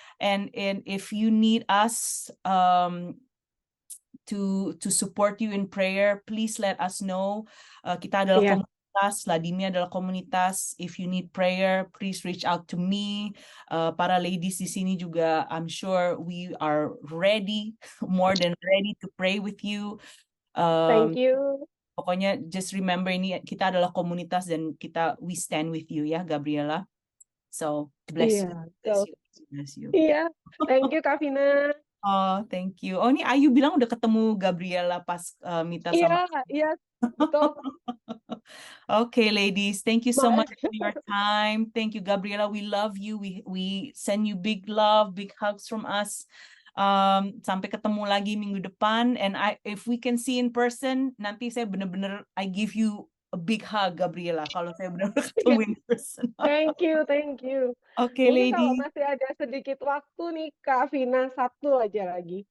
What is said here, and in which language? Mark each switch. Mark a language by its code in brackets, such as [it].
[en] And if you need us to support you in prayer, please let us know. [id] Kita adalah komunitas, Ladimi adalah komunitas. [en] If you need prayer, please reach out to me. [id] Para ladies di sini juga, [en] I'm sure we are ready, more than ready to pray with you. Thank you. [id] Pokoknya [en] just remember, [id] ini kita adalah komunitas dan [en] we stand with you [id] ya, Gabriela. [en] So bless you. [id] Iya, [en] thank you Kak Vina. Oh, thank you. [id] Oh, ini Ayu bilang udah ketemu Gabriela pas Mita sama. Iya, betul. [en] Okay, ladies, thank you so much for your time. Thank you, Gabriela. We love you. We send you big love, big hugs from us. [id] Sampai ketemu lagi minggu depan. [en] And if we can see in person, [id] nanti saya bener-bener [en] I give you a big hug, Gabriela, [id] kalau saya benar-benar ketemu [en] in person. Thank you. Okay, lady. [id] Kalau masih ada sedikit waktu nih, Kak Vina, satu aja lagi.